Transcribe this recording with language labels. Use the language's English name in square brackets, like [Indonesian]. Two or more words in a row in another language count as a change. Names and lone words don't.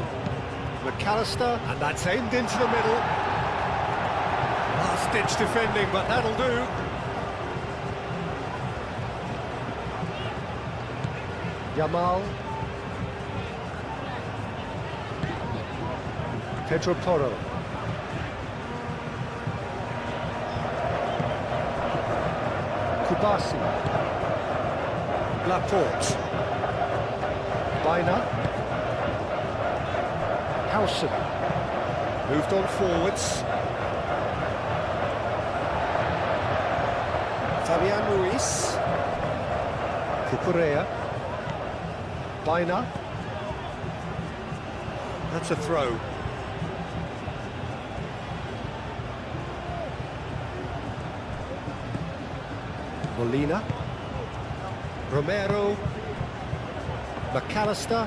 [English] McAllister, and that's aimed into the middle. Last-ditch defending, but that'll do. Yamal. Pedro Porro. Kustami. Laporte. Baina. Howson. Moved on forwards. Fabian Ruiz. Cucurella. Baina. That's a throw. Molina. Romero. McAllister.